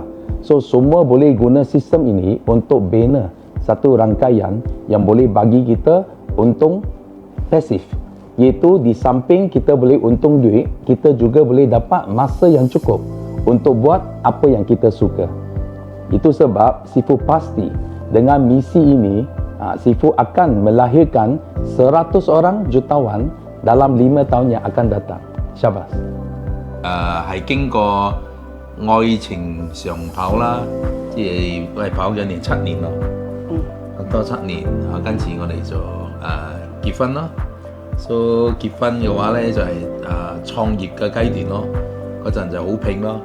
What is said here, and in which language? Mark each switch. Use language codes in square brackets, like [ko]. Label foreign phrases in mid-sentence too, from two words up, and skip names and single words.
[ms] So semua boleh guna sistem ini untuk bina satu rangkaian yang boleh bagi kita untung pasif, iaitu di samping kita boleh untung duit, kita juga boleh dapat masa yang cukup untuk buat apa yang kita suka. Itu sebab Sifu pasti dengan misi ini Sifu akan melahirkan 100 orang jutawan dalam 5 tahun yang akan datang. Syabas. [yue] 係經過愛情長跑啦，即係我係跑咗7年咯，多7年，跟住我哋就結婚咯。So 結婚嘅話咧就係創業嘅階段咯，嗰陣就好拼咯。